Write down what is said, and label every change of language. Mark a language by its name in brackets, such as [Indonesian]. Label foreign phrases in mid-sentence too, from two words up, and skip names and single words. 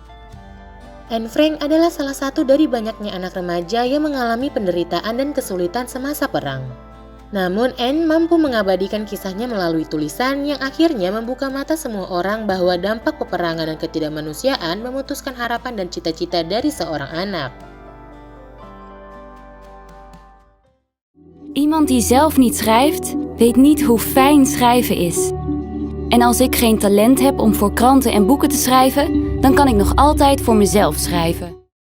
[Indonesian] Anne Frank adalah salah satu dari banyaknya anak remaja yang mengalami penderitaan dan kesulitan semasa perang. Namun, Anne mampu mengabadikan kisahnya melalui tulisan yang akhirnya membuka mata semua orang bahwa dampak peperangan dan ketidakmanusiaan memutuskan harapan dan cita-cita dari seorang anak. [Dutch] Iemand die zelf niet schrijft, weet niet hoe fijn schrijven is. En als ik geen talent heb om voor kranten en boeken te schrijven, dan kan ik nog altijd voor mezelf schrijven.